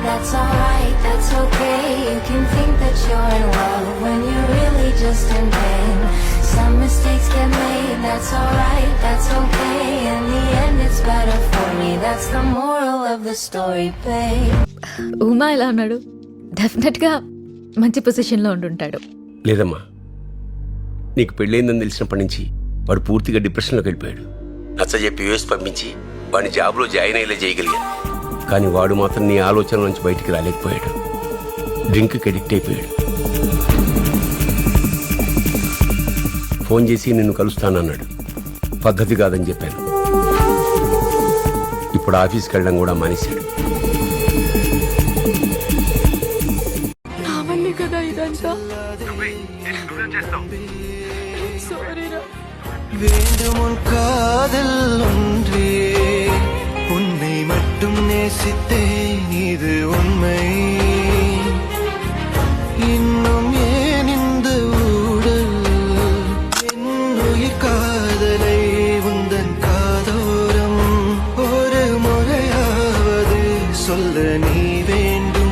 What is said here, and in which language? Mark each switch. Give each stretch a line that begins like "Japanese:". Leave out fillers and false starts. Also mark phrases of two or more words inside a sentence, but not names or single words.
English: that's alright, that's okay. You can think that you're in love when you're really just in pain. Some mistakes get made, that's alright, that's okay. In the end it's better for me, that's the moral of the story, babe.
Telugu: ఉమా ఎలా ఉన్నాడు? డెఫినెట్ గా మంచి పొజిషన్ లో ఉండుంటాడు. లేదమ్మా, నీకు పెళ్ళైందని తెలిసినప్పటి నుంచి వాడు పూర్తిగా డిప్రెషన్లోకి వెళ్ళిపోయాడు. నచ్చజెప్పి యూఎస్ పంపించి వాడిని జాబ్లో జాయిన్ అయ్యేలా చేయగలిగాను. కానీ వాడు మాత్రం నీ ఆలోచనల నుంచి బయటికి రాలేకపోయాడు. డ్రింక్కి అడిక్ట్ అయిపోయాడు. ఫోన్ చేసి నిన్ను కలుస్తానన్నాడు. పద్ధతి కాదని చెప్పాను. ఇప్పుడు ఆఫీస్కి వెళ్ళడం కూడా మానేశాడు. కదా ఇదంతా
Tamil: வேண்டும் உன் காதல் ஒன்றே, உன்னை மட்டும் நேசித்தேன், இது உண்மை. இன்னும் ஏன் இந்த ஊடல், என் உயிர் காதலை உந்தன் காதோரம் ஒரு முறையாவது சொல்ல நீ வேண்டும்.